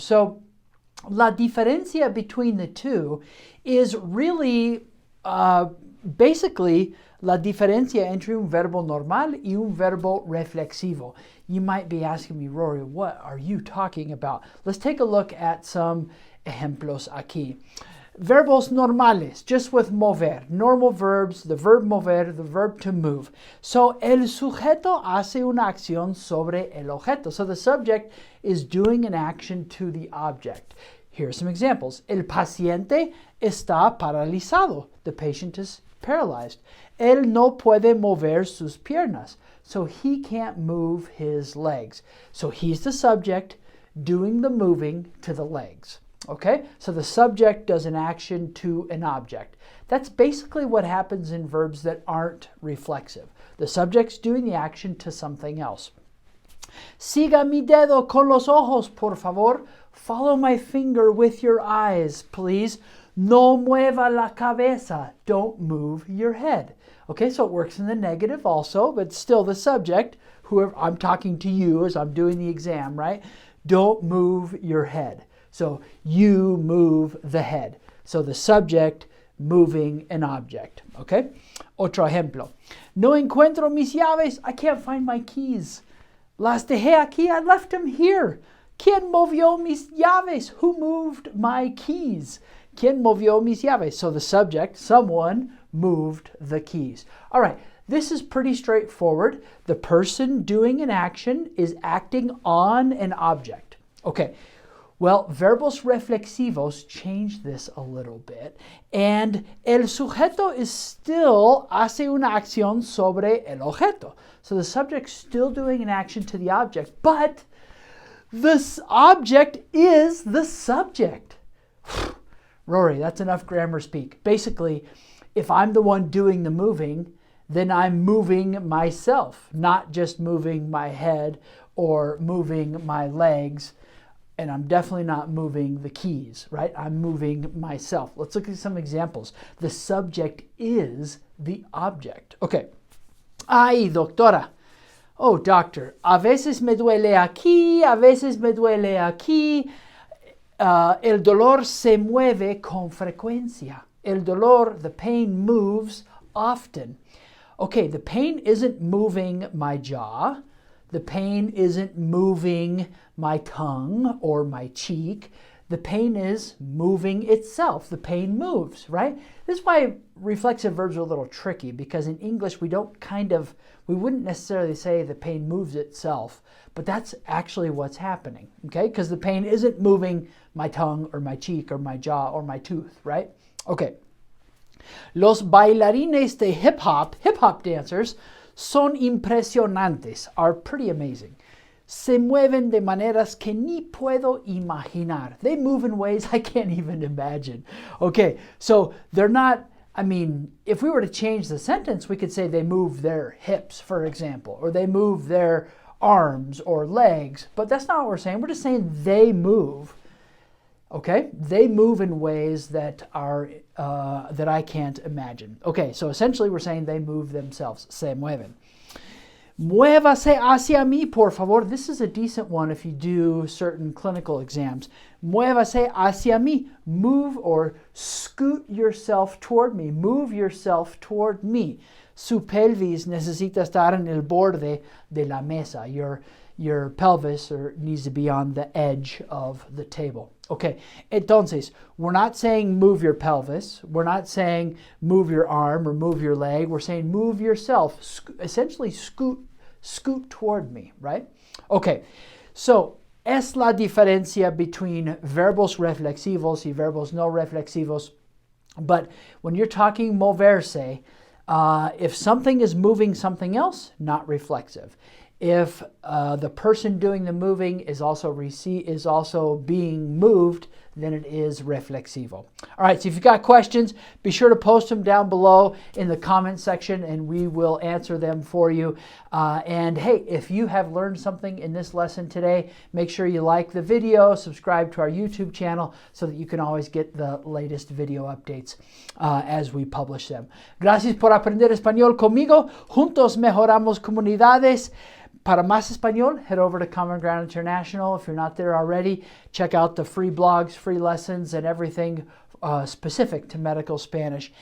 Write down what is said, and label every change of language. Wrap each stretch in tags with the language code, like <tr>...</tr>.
<es>So la diferencia</es> <en>between the two is really basically</en> <es>la diferencia entre un verbo normal y un verbo reflexivo.</es> <en>You might be asking me, Rory, what are you talking about? Let's take a look at some ejemplos aquí.</en> <es>Verbos normales,</es> <en>just with mover. Normal verbs, the verb mover, the verb to move.</en> <es>So, el sujeto hace una acción sobre el objeto.</es> <en>So the subject is doing an action to the object. Here are some examples.</en> <es>El paciente está paralizado.</es> <en>The patient is paralyzed.</en> <es>Él no puede mover sus piernas.</es> <en>So he can't move his legs. So he's the subject doing the moving to the legs. Okay? So the subject does an action to an object. That's basically what happens in verbs that aren't reflexive. The subject's doing the action to something else.</en> <es>Siga mi dedo con los ojos, por favor.</es> <en>Follow my finger with your eyes, please.</en> <es>No mueva la cabeza.</es> <en>Don't move your head. Okay, so it works in the negative also, but still the subject, whoever I'm talking to you as I'm doing the exam, right? Don't move your head. So you move the head. So the subject moving an object. Okay?</en> <es>Otro ejemplo. No encuentro mis llaves.</es> <en>I can't find my keys.</en> <es>Las dejé aquí.</es> <en>I left them here.</en> <es>¿Quién movió mis llaves?</es> <en>Who moved my keys?</en> <es>¿Quién movió mis llaves?</es> <en>So the subject, someone, moved the keys. All right, this is pretty straightforward. The person doing an action is acting on an object. Okay, well,</en> <es>verbos reflexivos</es> <en>change this a little bit.</en> <es>And el sujeto</es> <en>is still</en> <es>hace una acción sobre el objeto.</es> <en>So the subject's still doing an action to the object, but this object is the subject. Rory, that's enough grammar speak. Basically, if I'm the one doing the moving, then I'm moving myself, not just moving my head or moving my legs. And I'm definitely not moving the keys, right? I'm moving myself. Let's look at some examples. The subject is the object. Okay.</en> <es>Ay, doctora.</es> <en>Oh, doctor.</en> <es>A veces me duele aquí, a veces me duele aquí. El dolor se mueve con frecuencia.</es> <en>El dolor, the pain, moves often. Okay, the pain isn't moving my jaw. The pain isn't moving my tongue or my cheek. The pain is moving itself. The pain moves, right? This is why reflexive verbs are a little tricky, because in English we wouldn't necessarily say the pain moves itself, but that's actually what's happening, okay? Because the pain isn't moving my tongue or my cheek or my jaw or my tooth, right?</en> <es>Okay. Los bailarines de hip-hop dancers, son impresionantes,</es> <en>are pretty amazing.</en> <es>Se mueven de maneras que ni puedo imaginar.</es> <en>They move in ways I can't even imagine. Okay, so they're not, if we were to change the sentence, we could say they move their hips, for example, or they move their arms or legs, but that's not what we're saying. We're just saying they move. Okay, they move in ways that are that I can't imagine. Okay, so essentially we're saying they move themselves.</en> <es>Se mueven. Muévase hacia mí, por favor.</es> <en>This is a decent one if you do certain clinical exams.</en> <es>Muévase hacia mí.</es> <en>Move or scoot yourself toward me. Move yourself toward me.</en> <es>su pelvis necesita estar en el borde de la mesa.</es> <en>Your pelvis needs to be on the edge of the table. Okay,</en> <es>entonces,</es> <en>we're not saying move your pelvis. We're not saying move your arm or move your leg. We're saying move yourself. Essentially, scoot toward me, right? Okay, so</en> <es>es la diferencia</es> <en>between</en> <es>verbos reflexivos y verbos no reflexivos.</es> <en>But when you're talking moverse, if something is moving something else, not reflexive. If the person doing the moving is also being moved, then it is reflexivo. All right, so if you've got questions, be sure to post them down below in the comment section and we will answer them for you. And hey, if you have learned something in this lesson today, make sure you like the video, subscribe to our YouTube channel so that you can always get the latest video updates as we publish them.</en> <es>Gracias por aprender español conmigo. Juntos mejoramos comunidades. Para más español,</es> <en>head over to Common Ground International. If you're not there already, check out the free blogs, free lessons, and everything specific to medical Spanish.</en>